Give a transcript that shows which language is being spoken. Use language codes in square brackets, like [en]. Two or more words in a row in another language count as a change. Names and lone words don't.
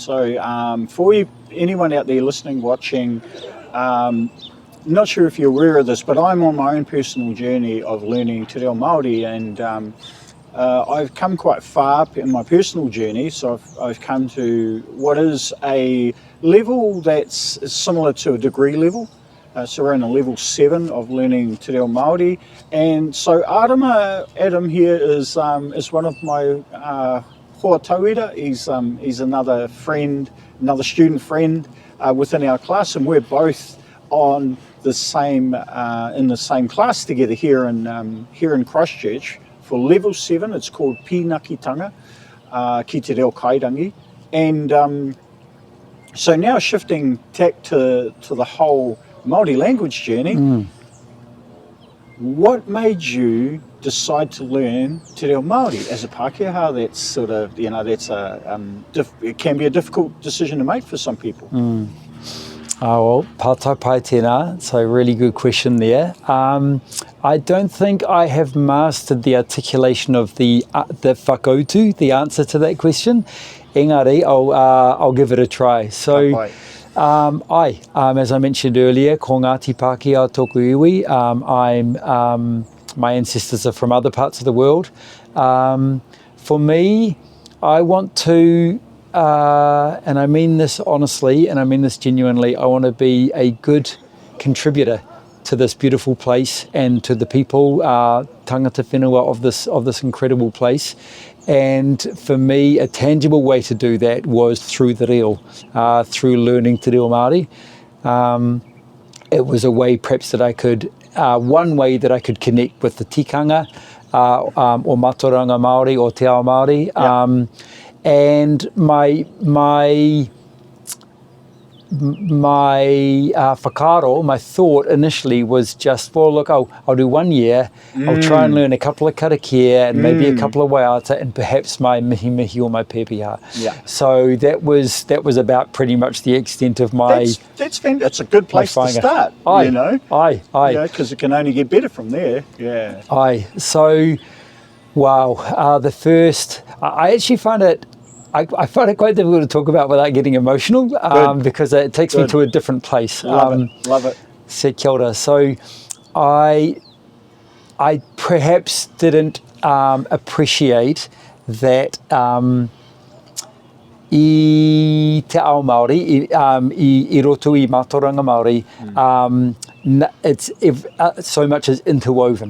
[en] So for anyone out there listening, watching, not sure if you're aware of this, but I'm on my own personal journey of learning Te Reo Māori, and I've come quite far in my personal journey. So I've come to what is a level that's similar to a degree level. So we're in a level 7 of learning Te Reo Māori. And so Ārama, Adam here, is one of my [mi] hoa tauira. [en] He's another friend, another student friend within our class, and we're both on the same in the same class together here in Christchurch for level 7. It's called [mi] Pīnakitanga, ki te reo kairangi. [en] And so now shifting tack to the whole Māori language journey, what made you decide to learn Te Reo Māori as a Pākehā? That's sort of, that's it can be a difficult decision to make for some people. Well, [mi] pātai pai tēnā, [en] so really good question there. I don't think I have mastered the articulation of the whakautu, the answer to that question. Engari, I'll give it a try. So, as I mentioned earlier, [mi] ko Ngāti Pākehā tōku iwi. [en] My ancestors are from other parts of the world. For me, I want to, and I mean this honestly, and I mean this genuinely, I want to be a good contributor to this beautiful place and to the people, [mi] tangata whenua [en] of this incredible place. And for me, a tangible way to do that was through the reo, through learning Te Reo Māori. It was a way perhaps that I could, one way that I could connect with the tikanga, or [mi] matoranga Māori, [en] or [mi] te ao Māori. [en] And my whakaaro, my thought initially was just, well, look, I'll do 1 year, I'll try and learn a couple of karakia and maybe a couple of waiata and perhaps my [mi] mihi mihi [en] or my pepeha. So that was about pretty much the extent of my... That's a good place to start, because it can only get better from there. So, wow, the first... I actually find it... I find it quite difficult to talk about without getting emotional, because it takes me to a different place. Love it. [mi] Se kia ora. [en] So I perhaps didn't appreciate that [mi] i te ao Māori, i roto i matoranga Māori, [en] it's so much is interwoven.